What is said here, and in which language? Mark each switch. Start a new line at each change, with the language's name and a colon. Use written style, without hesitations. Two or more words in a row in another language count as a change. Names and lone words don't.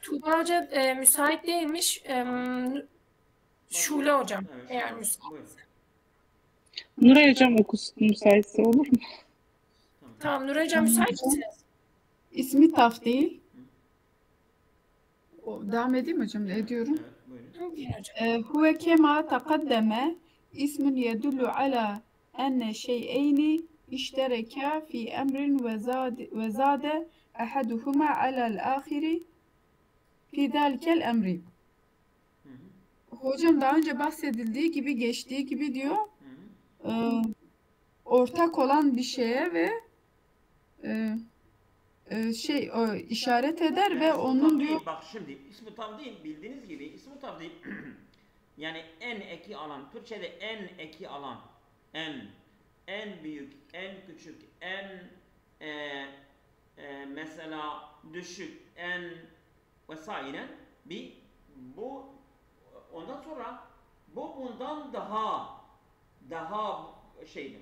Turkish: Tuğba Hoca müsait değilmiş. Şule Hocam eğer müsaitse. Nuray Hocam okusun müsaitse olur mu? Tamam Nuray Hocam müsait misiniz? İsmi Taf değil. Devam edeyim hocam. Ediyorum. Evet, buyurun. Buyurun hocam.
Arabic: هو كما تقدم اسم يدل على أن شيئين اشتركا في أمر وزاد أحدهما على الآخر في ذلك الأمر. Hı hı.
Turkish: Hocam daha önce bahsedildiği gibi geçtiği gibi diyor Hı hı. ortak olan bir şeye ve işaret eder Yani ve ismi onun tafdil, diyor bak şimdi ismi tafdil bildiğiniz gibi ismi tafdil yani en eki alan, Türkçe'de en eki alan, en büyük, en küçük, en mesela düşük, en vesaire bu ondan sonra bu bundan daha şeydir.